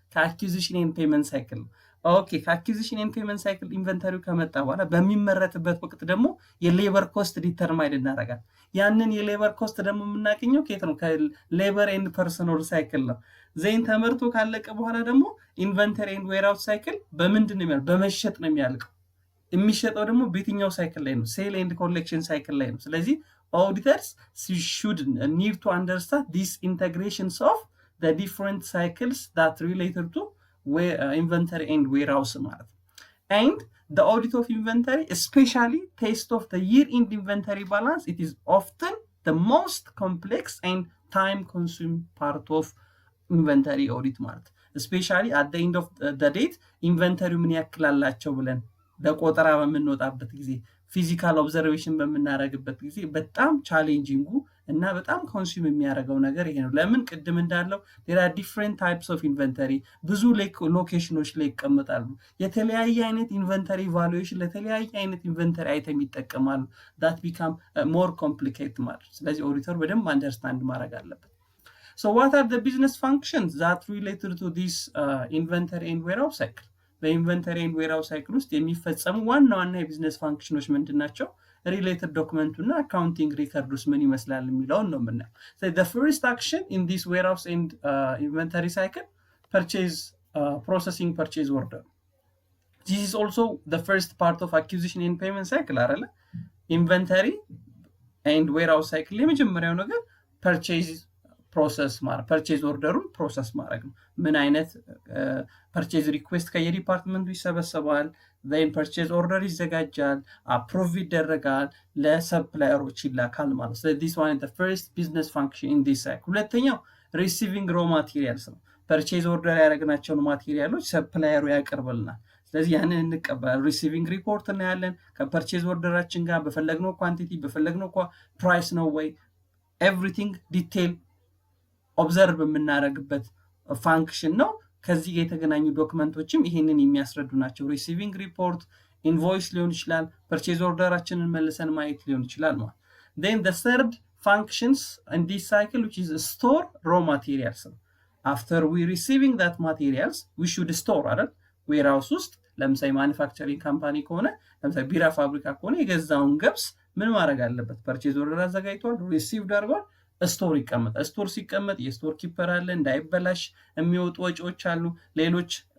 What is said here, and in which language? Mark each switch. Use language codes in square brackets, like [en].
[am] ከአኩዚሽን ኤንድ ፔመንት ሳይክል ነው። ኦኬ ከአኩዚሽን ኤንድ ፔመንት ሳይክል ኢንቨንተሪው ከመጣ በኋላ በሚመረትበት ወቅት ደግሞ የሌበር ኮስት ዲተርማይን እናደርጋለን። ያንን የሌበር ኮስት ደግሞ የምናገኘው ከየት ነው? ከሌበር ኤንድ ፐርሰናል ሳይክል ነው። ዘይን ተመርቶ ካለቀ በኋላ ደግሞ ኢንቨንተሪ ኤንድ ዌርሃውስ ሳይክል በምንድን ነው የሚያልቀው? በመሸጥ ነው የሚያልቀው። የሚሸጠው ደግሞ በየትኛው ሳይክል ላይ ነው? ሴል ኤንድ ኮሌክሽን ሳይክል ላይ ነው። ስለዚህ [en] auditors should need to understand these integrations of the different cycles that related to inventory and warehouse ማለት። and the audit of inventory, especially test of the year-end inventory balance, it is often the most complex and time-consuming part of inventory audit ማለት። especially at the end of the date inventory [am] ምን ያክላላቸው ብለን ለቆጠራ በምንወጣበት ጊዜ ፊዚካል ኦብዘርቬሽን በምናረግበት ጊዜ በጣም ቻሌንጂንጉ እና በጣም ኮንሱም የሚያደርገው ነገር ይሄ ነው። ለምን ቅድም እንዳለው [en] there are different types of inventory [am] ብዙ ሎኬሽኖች ላይ ይቀመጣሉ። የተለያየ አይነት ኢንቨንተሪ ቫሉዌሽን ለተለያየ አይነት ኢንቨንተሪ አይተም ይጠቀማሉ። [en] that become more complicated [am] ማለት። ስለዚህ ኦዲተር በደንብ አንደርስታንድ ማድረግ አለበት። [en] So what are the business functions that related to this inventory and warehouse cycle? [am] በኢንቨንተሪ ኤንድ ዌርሃውስ ሳይክል ውስጥ የሚፈጸሙ ዋና ዋና የቢዝነስ ፋንክሽኖች ምንድናቸው? ሪሌትድ ዶክመንቱና አካውንቲንግ ሪከርዱስ ምን ይመስላል የሚለውን ነው የምናየው። [en] So the first action in this warehouse and inventory cycle, purchase processing purchase order. This is also the first part of acquisition and payment cycle አይደለ? [am] ኢንቨንተሪ ኤንድ ዌርሃውስ ሳይክል የመጀመሪያው ነገር ፐርቼዝ ፕሮሰስ ማለት ፐርቼዝ ኦርደሩን ፕሮሰስ ማድረግ ነው። ምን አይነት ፐርቼዝ ሪኩዌስት ከየዲፓርትመንቱ ይሰበሰባል፣ then ፐርቼዝ ኦርደር ይዘጋጃል፣ አፕሩቭ ይደረጋል፣ ለሰፕላየሮች ይላካል ማለት ነው። [en] this one is the first business function in this cycle። [am] ሁለተኛው [en] receiving raw materials [am] ነው። ፐርቼዝ ኦርደር ያደረግናቸውን ማቴሪያሎች ሰፕላየሩ ያቀርብልናል። ስለዚህ ያንን እንቀበላለን። ሪሲቪንግ ሪፖርት እናያለን። ከፐርቼዝ ኦርደራችን ጋር በፈለግነው ኳንቲቲ በፈለግነው ፕራይስ ነው ወይ ኤቭሪቲንግ ዲቴል ኦብዘርቭ የምናደርግበት ፋንክሽን ነው። ከዚህ ጋር የተገናኙ ዶክመንቶችም ይሄንን የሚያስረዱ ናቸው። ሪሲቪንግ ሪፖርት፣ ኢንቮይስ ሊሆን ይችላል፣ ፐርቼዝ ኦርደራችንን መልሰን ማየት ሊሆን ይችላል ማለት። [en] then the third functions in this cycle which is store raw materials. after we receiving that materials we should store አይደል? [am] ዌርሃውስ ውስጥ ለምሳሌ ማኒፋክቸሪንግ ካምፓኒ ከሆነ ለምሳሌ ቢራ ፋብሪካ ከሆነ የገዛውን ገብስ ምን ማድረግ አለበት? ፐርቼዝ ኦርደር አዘጋጅቷል፣ ሪሲቭድ አድርጓል፣ ስቶር ይቀመጣል። ስቶር ሲቀመጥ የስቶር ኪፐር አለ፣ እንዳይበላሽ የሚወጡ ወጪዎች አሉ፣ ሌሎች